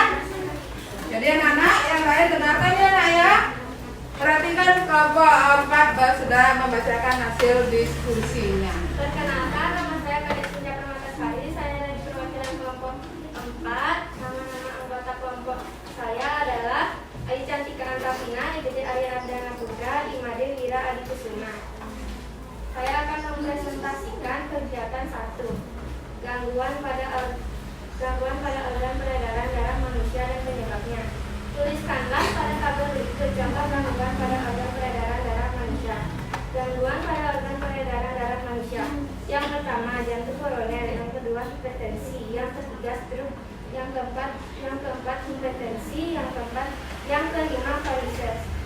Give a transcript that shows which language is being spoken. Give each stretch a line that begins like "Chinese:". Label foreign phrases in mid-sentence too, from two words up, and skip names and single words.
Indonesian: Jadi anak-anak yang lain dengarkan ya nak ya. Perhatikan kelompok 4 sudah membacakan hasil diskusinya. Perkenalkan, nama saya Kadek Sunja Permatasari. Saya dari perwakilan kelompok 4. Nama-nama anggota kelompok saya adalah Ayu Cantika Antapina, Ibiti Arya Ardana Putra, Imade Wira Adi Kusuma. Saya akan mempresentasikan kegiatan 1. Gangguan pada organ peredaran darah manusia dan penyebabnya. Tuliskanlah pada tabel berikut contoh gangguan pada organ peredaran darah manusia. Gangguan pada organ peredaran darah manusia. Yang pertama jantung koroner, yang kedua hipertensi, yang ketiga stroke, yang keempat hipertensi, yang kelima varises.